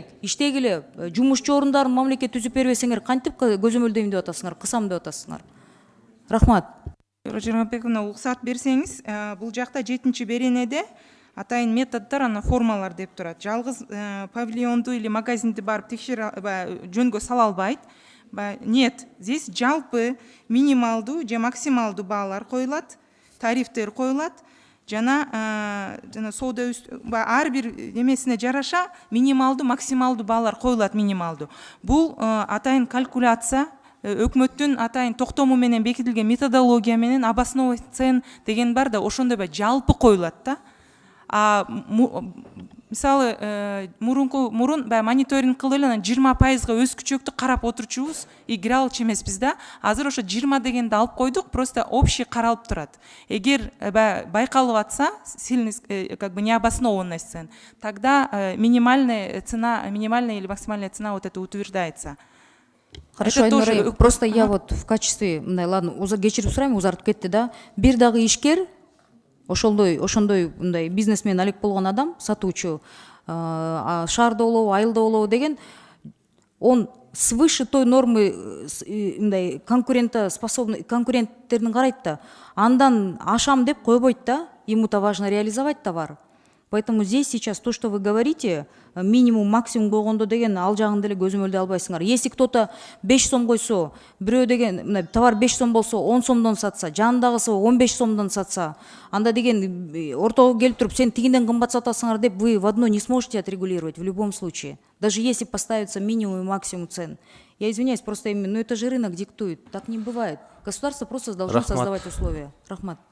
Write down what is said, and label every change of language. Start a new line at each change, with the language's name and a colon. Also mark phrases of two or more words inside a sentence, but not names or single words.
Kyrgyz: Иштегиле жумушчу орундарын мамлекет түзүп бербесеңер кантип көзөмөлдөйм деп атасыңар, кысам деп атасыңар. Рахмат. Жомартбековна, уруксат берсеңиз, бул жакта 7-чи беренеде атайын методдор, ана формалар деп турат. Жалгыз павильонду или магазинди барып текшере жөнгө сала албайт.
Russian: Нет, здесь
Kyrgyz: жалпы минималдуу же максималдуу баалар коюлат, тарифтер коюлат. Жана соода ар бир эмесине жараша минималдуу, максималдуу баалар коюлат минималдуу. Бул атайын калькуляция, өкмөттүн атайын токтому менен бекитилген методология менен
Russian: обосновый цен
Kyrgyz: деген бар да, ошондой жалпы коюлат да. Мисалы, мурун мониторинг кылып эле 20%га өскүчөктү карап отурчубуз, кире алчу эмеспиз да. Азыр ошо 20 дегенди алып койдук,
Russian: просто общий
Kyrgyz: каралып турат. Эгер байкалып атса,
Russian: сильный, как бы необоснованный цен, тогда минимальная цена, минимальная или максимальная цена вот это утверждается. Хорошо, Айнура, просто я вот в качестве, ладно,
Kyrgyz: кечирип сурайм, узартып кетти да. Бир дагы ишкер, ошондой мындай бизнесмен алек болгон адам, сатуучу, шаарда болобу, айылда болобу деген,
Russian: он свыше той нормы
Kyrgyz: мындай конкуренттерин карайт да, андан ашам деп койбойт да,
Russian: ему-то важно реализовать товар. Поэтому здесь сейчас то, что вы говорите, минимум, максимум
Kyrgyz: болгондо деген ал жагын деле көзөмөлдөй албайсыңар.
Russian: Если кто-то
Kyrgyz: 5 сом койсо, бирөө деген товар 5 сом болсо 10 сомдон сатса, жанындагысы 15 сомдон сатса, анда деген ортого келип туруп сен тигинден кымбат сатасыңар деп
Russian: вы в одно не сможете отрегулировать в любом случае. Даже если поставится минимум и максимум цен. Я извиняюсь, просто именно, но это же рынок диктует. Так не бывает. Государство просто должно создавать условия.
Kyrgyz: Рахмат.